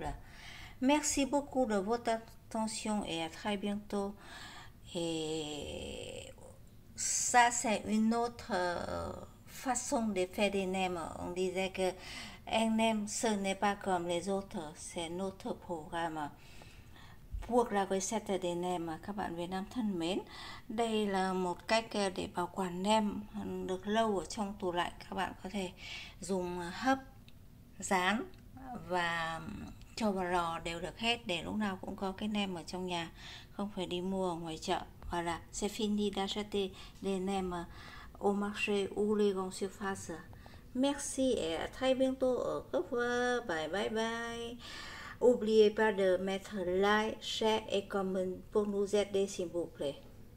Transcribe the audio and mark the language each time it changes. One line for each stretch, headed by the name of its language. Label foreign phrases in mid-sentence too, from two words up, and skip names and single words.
French: Merci beaucoup de votre attention et à très bientôt. Et ça, c'est une autre façon de faire des nems. On disait que un nem, ce n'est pas comme les autres, c'est notre programme
Vietnamese: buộc là với Saturday nem mà các bạn Việt Nam thân mến. Đây là một cách để bảo quản nem được lâu ở trong tủ lạnh. Các bạn có thể dùng hấp, rán và cho vào lò đều được hết, để lúc nào cũng có cái nem ở trong nhà, không phải đi mua ở ngoài chợ.
French: Voilà, c'est fini d'acheter des nems au marché ou les grandes surfaces. Merci et à très bientôt. Au revoir.
English: Bye bye bye.
French: N'oubliez pas de mettre
English: like, share
French: et comment pour nous aider s'il vous plaît.